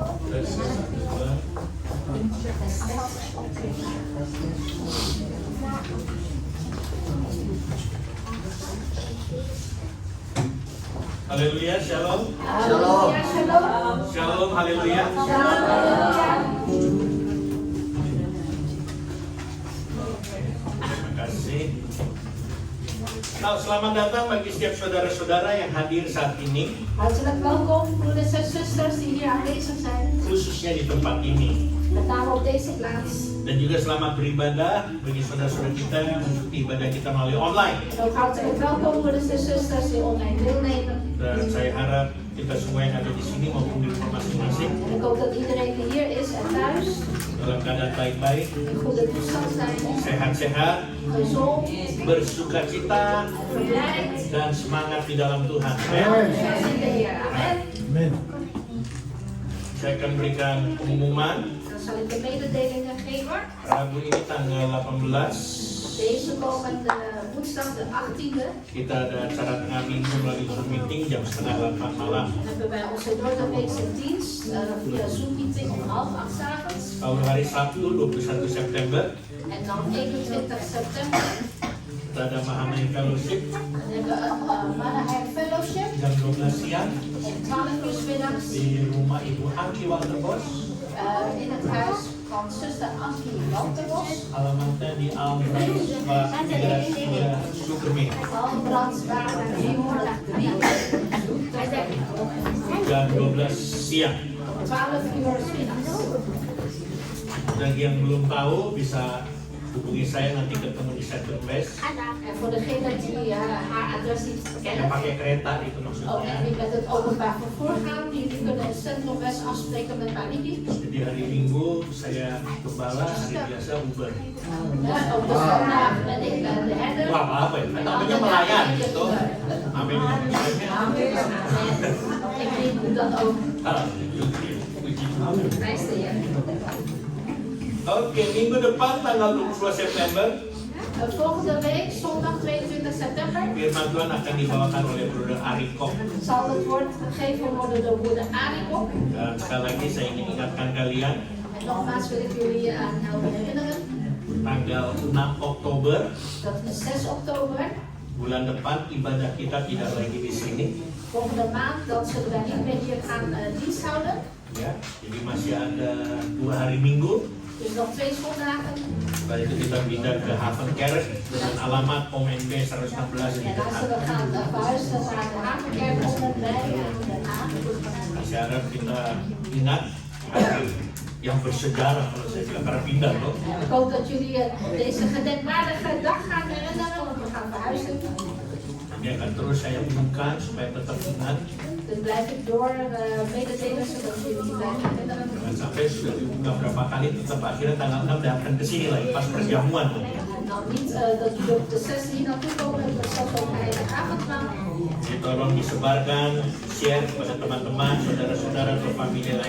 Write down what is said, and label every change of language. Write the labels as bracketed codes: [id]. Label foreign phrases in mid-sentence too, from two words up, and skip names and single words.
[id] Haleluya, shalom. Shalom. Shalom, haleluya. Terima kasih. Nah, selamat datang bagi setiap saudara-saudara yang hadir saat ini, [nl] Hartelijk welkom, broeders en zusters die hier aanwezig zijn. [id] khususnya di tempat ini. [nl] Met name op deze plaats. [id] Dan juga selamat beribadah bagi saudara-saudara kita yang mengikuti ibadah kita melalui online. [nl] En ook hartelijk welkom, broeders en zusters die online deelnemen. [id] Dan saya harap kita semua yang ada di sini maupun di rumah masing-masing [nl] En ik hoop dat iedereen die hier is en thuis [id] dalam keadaan baik-baik, [nl] in goede toestand zijn, [id] sehat-sehat, [nl] gezond, [id] bersuka cita, [nl] verblijd. [id] dan semangat di dalam Tuhan. [nl] En in de Heer. Amen. [id] Saya akan berikan pengumuman. [nl] Dan zal ik de mededelingen geven. [id] Rabu ini tanggal 18 [nl] Deze komende woensdag de 18e [id] kita ada acara tengah minggu melalui Zoom meeting jam 7:30 malam. [nl] hebben wij onze doordeweekse dienst via Zoom meeting om 7:30 's avonds. [id] Kalau hari Sabtu 21 September [nl] En dan 21 september [id] kita ada Mahanaim Fellowship [nl] dan hebben we een Mannenheim Fellowship [id] jam 12 siang [nl] om 12 uur 's middags [id] di rumah Ibu Angki Walterbos. [nl] in het huis van zuster Ankie Walterbos. [id] Alamatnya di Albransbach 3 Sukermin. [nl] Albransbach 303. [id] Jam 12 siang. [nl] Om 12 uur 's middags. [id] Bagi yang belum tahu bisa hubungi saya, nanti ketemu di Center West. [nl] En voor degene die haar adres niet [id] Yang [nl] kennen, [id] pakai kereta itu oh, maksudnya. [nl] en die met het openbaar vervoer gaan, die kunnen in Centrum West afspreken met Maribi. [id] Jadi hari Minggu saya gembala, hari biasa Uber. [nl] Ja, op de zondag ben ik de herder. [id] Wah, apa ya? Namanya melayan gitu. Amin. [nl] Amen. Ik doe dat ook. [id] Puji Tuhan. [nl] Prijs de Heer. [id] Oke, minggu depan tanggal 22 September [nl] Volgende week, zondag 22 september, [id] firman Tuhan akan dibawakan oleh Bruder Ariko. [nl] zal het woord gegeven worden door broeder Ariko. [id] Dan sekali lagi saya ingin ingatkan kalian, [nl] En nogmaals wil ik jullie aan helpen herinneren. [id] tanggal 6 Oktober [nl] Dat is 6 oktober. [id] bulan depan ibadah kita tidak lagi di sini, [nl] Volgende maand, dan zullen wij niet meer hier gaan dienst houden. [id] ya. Jadi masih ada 2 hari Minggu. [nl] Dus nog 2 zondagen. [id] Setelah itu kita pindah ke Havenkerk dengan alamat OMB 116 di [nl] En Den dan zullen we Haag. gaan verhuizen naar de Havenkerk onder bij Den Haag. [id] Saya harap kita ingat hari yang bersejarah kalau saya bilang karena pindah loh. [nl] Ik hoop dat jullie deze gedenkwaardige dag gaan herinneren, want we gaan verhuizen. [id] Ini akan terus saya umumkan supaya tetap ingat. [nl] Dus blijf ik door mededelen zodat jullie blijven herinneren. [id] Jangan sampai sudah diunggah berapa kali tetap akhirnya tanggal 6 datang ke sini lagi pas perjamuan. [nl] En dan niet dat jullie op de 6e hier naartoe komen en straks ook naar de avondmaal. [id] Jadi tolong disebarkan, share kepada teman-teman, saudara-saudara atau famili lain.